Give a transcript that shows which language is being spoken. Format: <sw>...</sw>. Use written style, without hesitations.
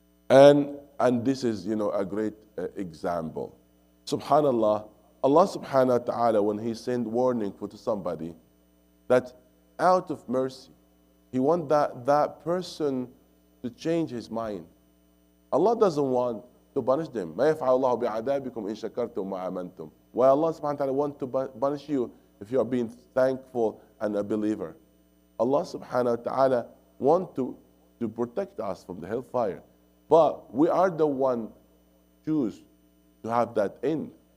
<en>And this is, a great example. Subhanallah, Allah subhanahu wa ta'ala, when He sent warning to somebody, that out of mercy, He wants that person to change his mind. Allah doesn't want to punish them.</en> <ar>ما يفعل الله بعذابكم إن شكرتم وآمنتم.</ar> <en>Why Allah subhanahu wa ta'ala wants to punish you if you are being thankful and a believer. Allah subhanahu wa ta'ala wants to protect us from the hellfire. But we are the one choose to have that end.</en>